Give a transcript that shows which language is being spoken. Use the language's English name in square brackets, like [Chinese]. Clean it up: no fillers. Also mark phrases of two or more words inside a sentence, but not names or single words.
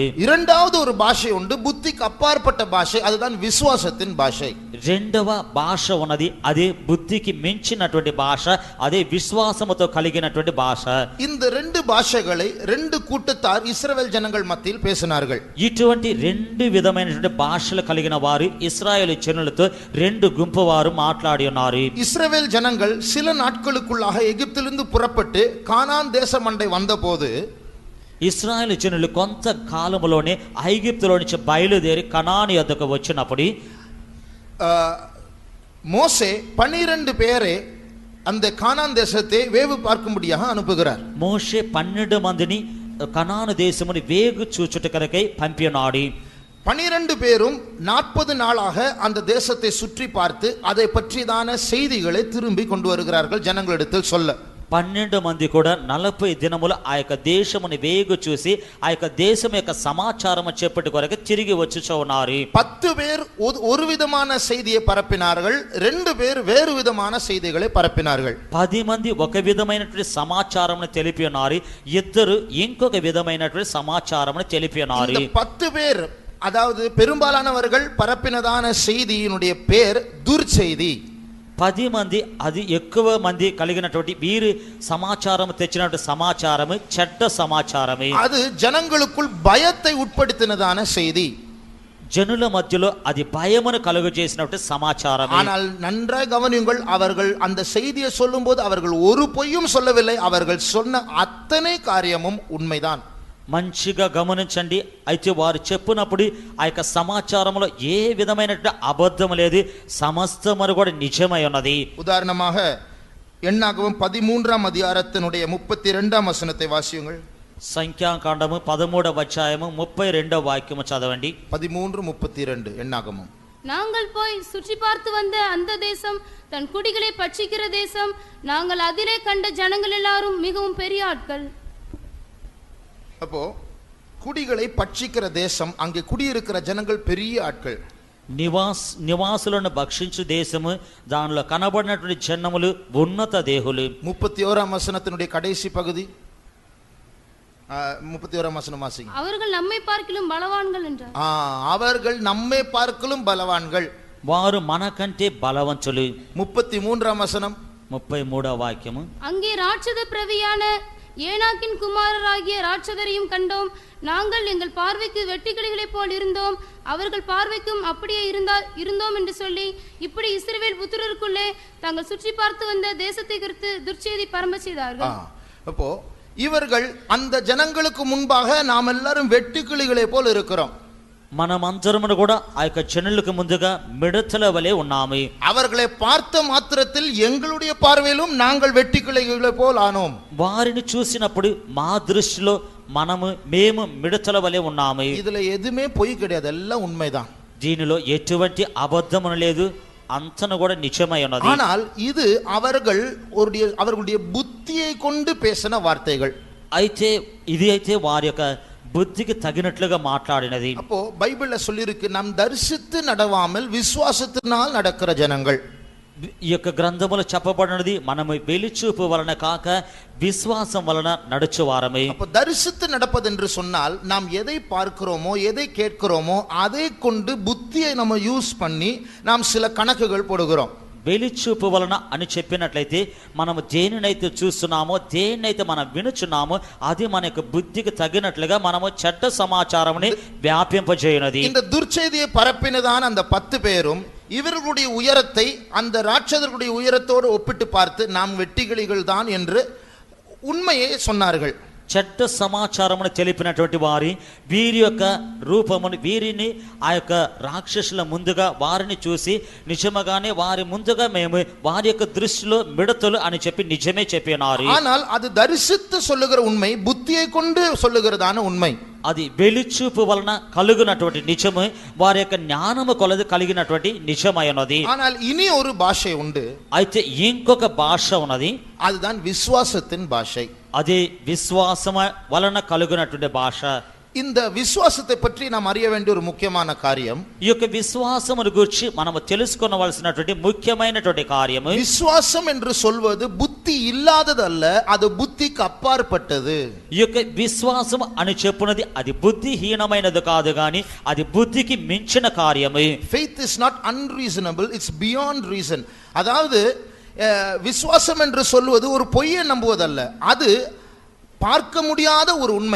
[Tamil] இரண்டாவது ஒரு பாஷை உண்டு, புத்திக்கு அப்பாற்பட்ட பாஷை, அதுதான் விசுவாசத்தின் பாஷை. [Telugu] రెండవ భాష ఉన్నది, అదే బుద్ధికి మించినటువంటి భాష, అదే విశ్వాసముతో కలిగినటువంటి భాష. [Tamil] இந்த ரெண்டு பாஷைகளை ரெண்டு கூட்டத்தார் இஸ்ரவேல் ஜனங்கள் மத்தியில் பேசினார்கள். [Telugu] ఇటువంటి రెండు విధమైనటువంటి భాషలు కలిగిన వారు ఇశ్రాయేలు జనులతో రెండు గుంపు వారు మాట్లాడి ఉన్నారు. [Tamil] இஸ்ரவேல் ஜனங்கள் சில நாட்களுக்குள்ளாக எகிப்திலிருந்து புறப்பட்டு கானான் தேசம் அண்டை வந்தபோது [Telugu] ఇశ్రాయేలు జనులు కొంత కాలములోనే ఐగుప్తులో నుంచి బయలుదేరి కనాను యొద్దకు వచ్చినప్పుడు [Tamil] மோசே 12 பேரை அந்த கானான் தேசத்தை வேவு பார்க்கும்படியாக அனுப்புகிறார். [Telugu] మోషే 12 మందిని కనాను దేశముని వేగు చూచుట కొరకై పంపినాడు. [Tamil] 12 பேரும் 40 நாளாக அந்த தேசத்தை சுற்றி பார்த்து அதை பற்றிதான செய்திகளை திரும்பி கொண்டு வருகிறார்கள் ஜனங்களிடத்தில் சொல்ல. [Telugu] 12 మంది కూడా 40 దినములు ఆ యొక్క దేశముని వేగు చూసి ఆ యొక్క దేశం యొక్క సమాచారము చెప్పటి కొరకు తిరిగి వచ్చుచూ ఉన్నారు. [Tamil] 10 பேர் ஒரு విధமான செய்தியை பரப்பினார்கள், 2 பேர் வேறு விதமான செய்திகளை பரப்பினார்கள். [Telugu] 10 మంది ఒక విధమైనటువంటి సమాచారమును తెలిపి ఉన్నారు, ఇద్దరు ఇంకొక విధమైనటువంటి సమాచారమును తెలిపి ఉన్నారు. [Tamil] இந்த 10 பேர், அதாவது பெரும்பாலானவர்கள் பரப்பினதான செய்தியினுடைய பேர் துர்ச்செய்தி. [Telugu] 10 మంది, అది ఎక్కువ మంది కలిగినటువంటి వీరు సమాచారం తెచ్చినటువంటి సమాచారము చెడ్డ సమాచారమే. [Tamil] அது ஜனங்களுக்குள் பயத்தை உட்படுத்தினதான செய்தி. [Telugu] జనుల మధ్యలో అది భయమును కలుగజేసినటువంటి సమాచారం. [Tamil] ஆனால் நன்றாக கவனியுங்கள், அவர்கள் அந்த செய்தியை சொல்லும்போது அவர்கள் ஒரு பொய்யும் சொல்லவில்லை, அவர்கள் சொன்ன அத்தனை காரியமும் உண்மைதான். [Telugu] మంచిగా గమనించండి. అయితే వారు చెప్పినప్పుడు ఆ యొక్క సమాచారంలో ఏ విధమైనటువంటి అబద్ధం లేదు, సమస్తము కూడా నిజమై ఉన్నది. [Tamil] உதாரணமாக எண்ணாகமம் 13ஆம் அதிகாரத்தினுடைய 32ஆம் வசனத்தை வாசியுங்கள். [Telugu] సంఖ్యాకాండము 13వ అధ్యాయము 32వ వాక్యము చదవండి. [Tamil] 13:32 எண்ணாகமம். நாங்கள் போய் சுற்றி பார்த்து வந்த அந்த தேசம் தன் குடிகளை பட்சிக்கிற தேசம், நாங்கள் அதிலே கண்ட ஜனங்கள் எல்லாரும் மிகவும் பெரிய ஆட்கள். அப்போ குடிகளை பட்சிக்கிற தேசம், அங்கே குடியிருக்கிற ஜனங்கள் பெரிய ஆட்கள். [Telugu] నివాసులను భక్షించు దేశము, దానిలో కనబడినటువంటి జనములు ఉన్నత దేహులు. [Tamil] 31ஆம் வசனத்தினுடைய கடைசி பகுதி, 31ஆம் வசனம் வாசிங்க. அவர்கள் நம்மை பார்க்கிலும் பலவான்கள் என்றார். அவர்கள் நம்மை பார்க்கிலும் பலவான்கள், [Telugu] వారు మనకంటే బలవంతులు. [Tamil] 33ஆம் வசனம், [Telugu] 33వ వాక్యము. [Tamil] அங்கே ராட்சத பிரவியான ஏனாக்கின் குமாரராகிய ராட்சதரையும் கண்டோம். நாங்கள் எங்கள் பார்வைக்கு வெட்டுக்கிளிகளைப் போல் இருந்தோம், அவர்கள் பார்வைக்கும் அப்படியே இருந்தோம் என்று சொல்லி இப்படி இஸ்ரவேல் புத்திரருக்குள்ளே தாங்கள் சுற்றி பார்த்து வந்த தேசத்தை குறித்து துர்ச்செய்தி பரம்ப செய்தார்கள். அப்போ இவர்கள் அந்த ஜனங்களுக்கு முன்பாக நாம் எல்லாரும் வெட்டுக்கிளிகளை போல் இருக்கிறோம். [Telugu] మనమందరము కూడా ఆ యొక్క జనులకు ముందుగా మిడతల వలె ఉన్నాము. [Tamil] அவர்களை பார்த்த மாத்திரத்தில் எங்களுடைய பார்வையிலும் நாங்கள் வெட்டுக்கிளிகளை போல் ஆனோம். [Telugu] వారిని చూసినప్పుడు మా దృష్టిలో మేము మిడతల వలె ఉన్నాము. [Tamil] இதுல எதுவுமே பொய் கிடையாது, எல்லாம் உண்மைதான். [Telugu] దీనిలో ఎటువంటి అబద్ధము లేదు, అంతను కూడా నిజమై ఉన్నది. [Tamil] ஆனால் இது அவர்களுடைய புத்தியை கொண்டு பேசின வார்த்தைகள். [Telugu] అయితే వారి యొక్క బుద్ధికి తగినట్లుగా మాట్లాడినది. [Tamil] அப்போ பைபிள்ல சொல்லிருக்கு, நாம் தரிசித்து நடவாமல் விசுவாசத்தினால் நடக்கிற ஜனங்கள். [Telugu] ఈ యొక్క గ్రంథములో చెప్పబడినది, మనము వెలిచూపు వలన కాక విశ్వాసం వలన నడుచువారమే. [Tamil] அப்போ தரிசித்து நடப்பது என்று சொன்னால் நாம் எதை பார்க்கிறோமோ எதை கேட்கிறோமோ அதை கொண்டு புத்தியை நம்ம யூஸ் பண்ணி நாம் சில கணக்குகள் போடுகிறோம். [Telugu] వెలిచూపు వలన అని చెప్పినట్లయితే మనము దేనినైతే చూస్తున్నామో, దేన్నైతే మనం వినుచున్నామో అది మన యొక్క బుద్ధికి తగినట్లుగా మనము చెడ్డ సమాచారముని వ్యాపింపజేయునది. [Tamil] இந்த துர்ச்செய்தியை பரப்பினதான அந்த 10 பேரும் இவர்களுடைய உயரத்தை அந்த ராட்சதர்களுடைய உயரத்தோடு ஒப்பிட்டு பார்த்து நாம் வெட்டுக்கிளிகள் தான் என்று உண்மையை சொன்னார்கள். [Telugu] చెడ్డ సమాచారమును తెలిపినటువంటి వారి వీరి యొక్క రూపమును, వీరిని ఆ యొక్క రాక్షసుల ముందుగా వారిని చూసి నిజముగానే వారి ముందుగా మేము వారి యొక్క దృష్టిలో మిడతలు అని చెప్పి నిజమే చెప్పినారు. [Tamil] ஆனால் அது தரிசித்து சொல்லுகிற உண்மை, புத்தியை கொண்டு சொல்லுகிறதான உண்மை. [Telugu] అది వెలుచూపు వలన కలుగునటువంటి నిజము, వారి యొక్క జ్ఞానము కొలది కలిగినటువంటి నిజమై ఉన్నది. [Tamil] ஆனால் இனி ஒரு பாஷை உண்டு. [Telugu] అయితే ఇంకొక భాష ఉన్నది, [Tamil] அதுதான் விசுவாசத்தின் பாஷை. [Telugu] అది విశ్వాసమ వలన కలుగునటువంటి భాష. [Tamil] இந்த விசுவாசத்தை பற்றி நாம் அறிய வேண்டிய ஒரு முக்கியமான காரியம், [Telugu] ఈ యొక్క విశ్వాసమును గురించి మనము తెలుసుకొనవలసినటువంటి ముఖ్యమైనటువంటి కార్యము, [Tamil] விசுவாசம் என்று சொல்வது புத்தி இல்லாதது அல்ல, அது புத்திக்கு அப்பாற்பட்டது. [Telugu] ఈ యొక్క విశ్వాసం అని చెప్పున్నది అది బుద్ధిహీనమైనది కాదు గాని అది బుద్ధికి మించిన కార్యము. [English] Faith is not unreasonable, it's beyond reason. [Tamil] அதாவது விசுவாசம் என்று சொல்வது ஒரு பொய்யை நம்புவதல்ல, அது பார்க்க முடியாத ஒரு உண்மை.